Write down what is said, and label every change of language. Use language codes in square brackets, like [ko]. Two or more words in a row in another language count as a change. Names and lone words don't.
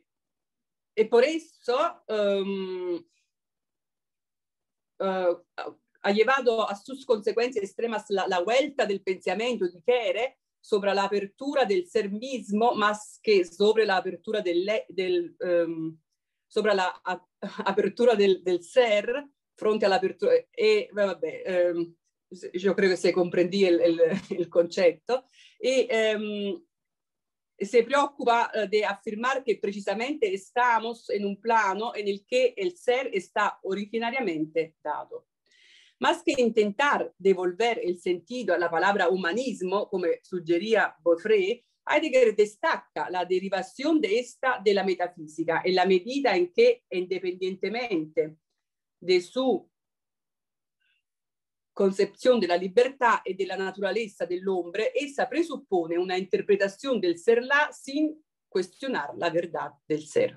[es] Y por eso ha llevado a sus consecuencias extremas la vuelta del pensamiento di Kere sobre la apertura del ser mismo más que sobre la apertura sobre la apertura del ser frente all'apertura. [it] E vabbè, [es] yo creo que se comprendí el concepto. Se preocupa de afirmar que precisamente estamos en un plano en el que el ser está originariamente dado. Más que intentar devolver el sentido a la palabra humanismo, como sugería Beaufret, Heidegger destaca la derivación de esta de la metafísica en la medida en que, independientemente de su concepción de la libertad y de la naturaleza del hombre, esa presupone una interpretación del ser-là sin cuestionar la verdad del ser.